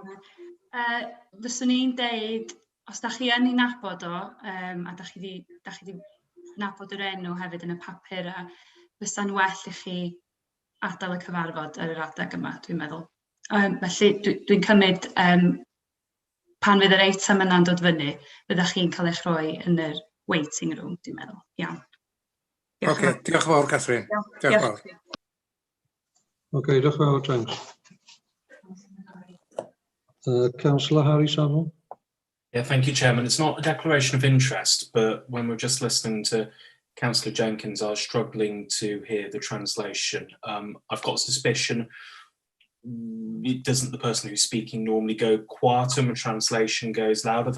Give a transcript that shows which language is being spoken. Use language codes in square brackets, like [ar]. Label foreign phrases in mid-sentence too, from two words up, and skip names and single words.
[cy] Fyswn i'n deud, os da chi yn ei nabod o, a da chi di nabod yr enw hefyd yn y papura, fysa'n well i chi adael y cyfarfod ar yr adeg yma, dwi'n meddwl. Felly, dwi'n cymryd pan fydd yr eitem yna'n dod fyny, fyddach chi'n cael eich rhoi yn yr [en] waiting room, [cy] dwi'n meddwl. Iawn. Oce, diolch fawr, Catherine. Diolch fawr. Oce, diolch fawr, James. [en] Councillor Harry Saville. Yeah, thank you, Chairman. It's not a declaration of interest, but when we're just listening to Councillor Jenkins, I was struggling to hear the translation. I've got a suspicion, doesn't the person who's speaking normally go quieter when translation goes louder?